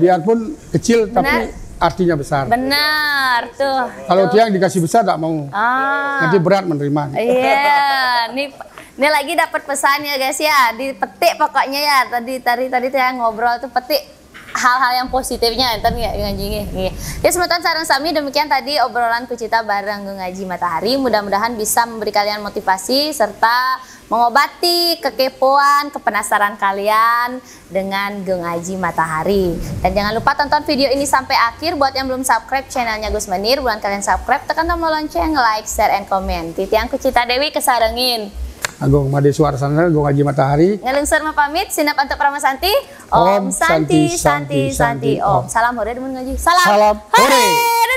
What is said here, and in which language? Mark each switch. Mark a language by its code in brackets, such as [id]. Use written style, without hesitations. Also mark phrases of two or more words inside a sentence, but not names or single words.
[id] Biarpun kecil tapi artinya besar. Benar tuh. Kalau dia yang dikasih besar tidak mau. Nanti berat menerima. Iya, ini lagi dapat pesan ya guys ya, dipetik pokoknya ya. Tadi yang ngobrol tuh petik hal-hal yang positifnya enten ya ngaji nggih. Ya [ban] semeton sareng sami [id] demikian tadi obrolan Kucita bareng Gung Aji Matahari. Mudah-mudahan bisa memberi kalian motivasi serta mengobati kekepoan, kepenasaran kalian dengan Gung Aji Matahari. Dan jangan lupa tonton video ini sampai akhir. Buat yang belum subscribe channelnya Gus Menir, buat kalian subscribe, tekan tombol lonceng, [en] like, share, and comment. [ban] Titiang Kucita Dewi kesarengin. Agung Made Suarsana, Gung Aji Matahari. Ngelungsur pamit, sinap untuk Pramasanti. [sa] Om Santi Santi Santi Om. [id] Salam hore demun ngaji. Salam hore.